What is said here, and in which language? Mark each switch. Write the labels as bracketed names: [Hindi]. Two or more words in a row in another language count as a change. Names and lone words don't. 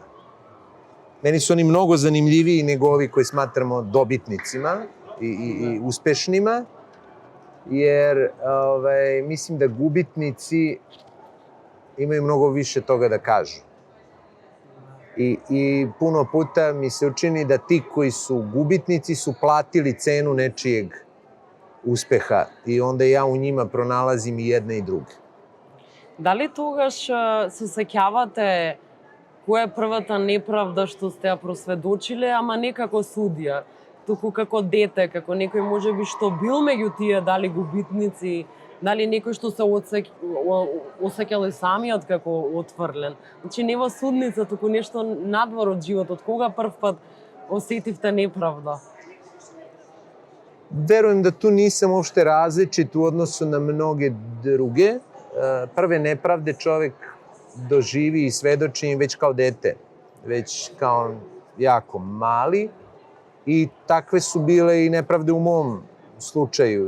[Serbian] Meni su oni mnogo zanimljiviji nego ovi koji smatramo dobitnicima i uspešnima, jer mislim da gubitnici imaju mnogo više toga da kažu. I puno puta mi se učini da ti koji su gubitnici su platili cenu nečijeg uspeha i onda ja u njima pronalazim i jedne i druge. [Macedonian] Дали тогаш се сеќавате која е првата неправда што сте ја просведочиле, ама не како судија, туку како дете, како некој можеби што бил меѓу тие дали губитници, дали некој што се осеќал и самиот како отфрлен. Значи не во судница, туку нешто надвор од животот. Кога прв пат осетивте неправда? [Serbian] Verujem da tu nisam uopšte različit u odnosu na mnoge druge. Prve nepravde čovek doživi i svedoči im već kao dete, već kao jako mali. I takve su bile i nepravde u mom slučaju.